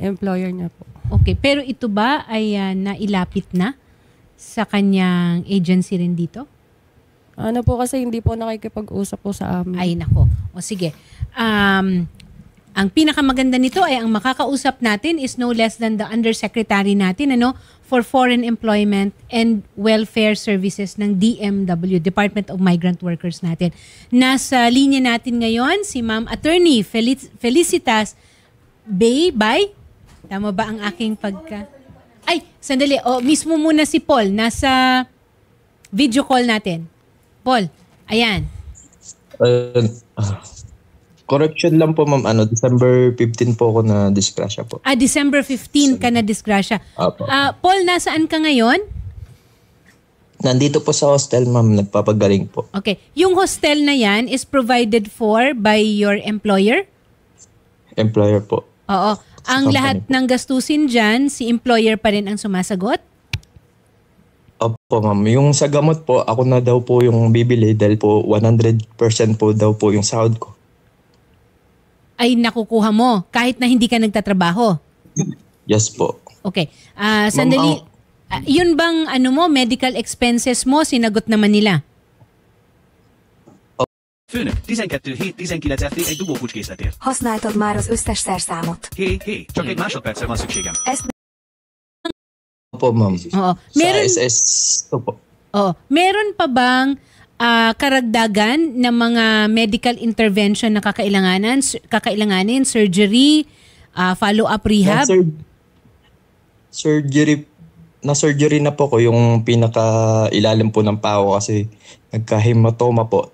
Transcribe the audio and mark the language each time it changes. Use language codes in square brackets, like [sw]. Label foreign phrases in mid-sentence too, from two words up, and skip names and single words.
[tl] parang employer niya po. Okay, pero ito ba ay nailapit na sa kanyang agency rin dito? Ano po kasi hindi po nakikipag-usap po sa amin. Ay nako. O sige. Ang pinakamaganda nito ay ang makakausap natin [en] is no less than the undersecretary [tl] natin [en] for Foreign Employment and Welfare Services [tl] ng DMW, Department of Migrant Workers natin. Nasa linya natin ngayon si Ma'am Attorney Felicitas Bay. Tama ba ang aking pagka... Ay, sandali. Mismo muna si Paul. Nasa video call natin. Paul, ayan. Correction lang po ma'am, December 15 po ako na disgrasya po. December 15 ka na disgrasya. Apo. Paul, nasaan ka ngayon? Nandito po sa hostel ma'am, nagpapagaling po. [en] Okay. [tl] Yung hostel na yan [en] is provided for by your employer? [tl] Employer po. Oo. Ang lahat ng gastusin dyan, si employer pa rin ang sumasagot? Opo ma'am, yung sa gamot po, ako na daw po yung bibili dahil po 100% po daw po yung sahod ko. Ay nakukuha mo kahit na hindi ka nagtatrabaho? Yes po. Okay. Sandali. Yun bang [en] medical expenses [tl] mo, sinagot naman nila? [hu] Főnök, 12 hét 19 FT egy dugókulcs készletért. Használtad már az összes szerszámot. Hé, csak egy másodpercre van szükségem. Ezt [tl] Opo ma'am. Oo. Meron, Sa SS po. meron pa bang karagdagan ng mga [en] medical intervention [tl] na kakailanganin, surgery, [en] follow-up rehab? [tl] Surgery na po ko yung pinaka-ilalim po ng paa ko kasi nagka-hematoma po.